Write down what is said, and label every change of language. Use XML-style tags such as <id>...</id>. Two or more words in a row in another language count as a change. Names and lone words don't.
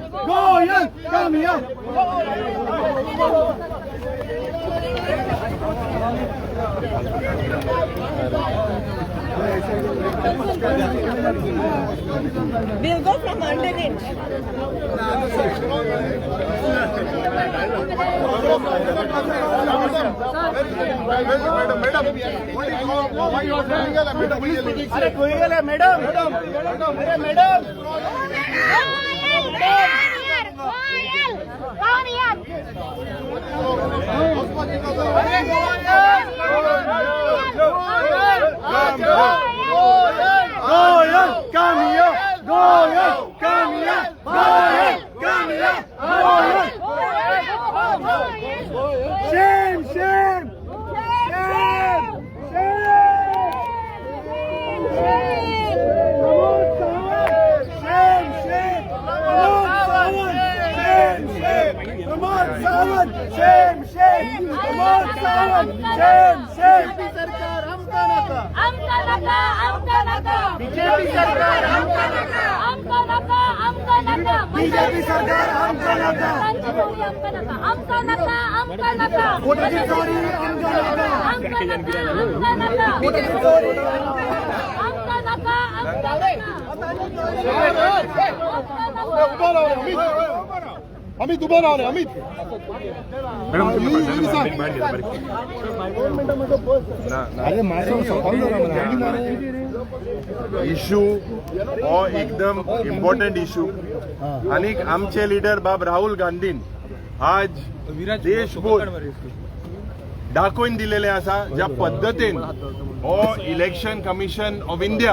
<en>Goyal, come here. We'll go from underneath.</en> <hi>अरे गोयल है मैडम अरे मैडम</hi> <en>Goyal, come here. Goyal, come here. Goyal, come here. Goyal. Shame, shame. Shame, Pramod Sawant. Shame, shame. Pramod Sawant. Shame, shame.</en> <kok>सरकार हमका नका आमका नका बीजेपी सरकार हमका नका आमका नका बीजेपी सरकार हमका नका. आमका नका कोणाची चोरी आमका नका. कोणाची चोरी</kok> <mr>अमित उभा राहा रे अमित</mr> <kok>इशू हो एकदम</kok> <en>important issue</en> <kok>आणि आमचे लीडर बाब राहुल गांधीन आज देशभर दाखवून दिलेले असा ज्या पद्धतीन हो इलेक्शन कमिशन ऑफ इंडिया</kok>